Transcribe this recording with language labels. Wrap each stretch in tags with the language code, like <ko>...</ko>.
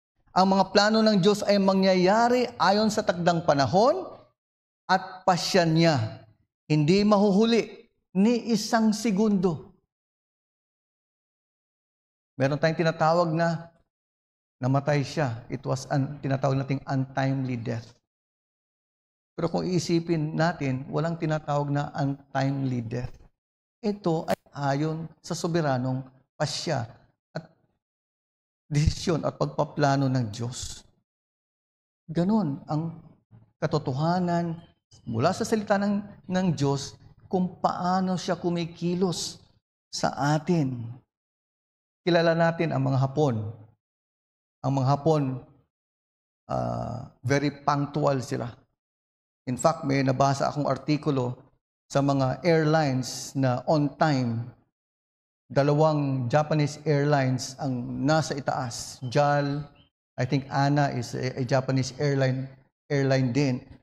<tl>Ang mga plano ng Diyos ay mangyayari ayon sa takdang panahon at pasya niya. Hindi mahuhuli ni isang segundo. Meron tayong tinatawag na namatay siya.</tl> <en>It was tinatawag nating untimely death.</en> <tl>Pero kung iisipin natin, walang tinatawag na untimely death. Ito ay ayon sa soberanong pasya at desisyon at pagpaplano ng Diyos. Ganon ang katotohanan mula sa salita ng Diyos kung paano siya kumikilos sa atin. Kilala natin ang mga Hapon. Ang mga Hapon, very punctual sila. In fact, may nabasa akong artikulo sa mga airlines na on time. 2 Japanese airlines ang nasa itaas.</tl> <en>JAL, I think ANA is a Japanese airline din.</en>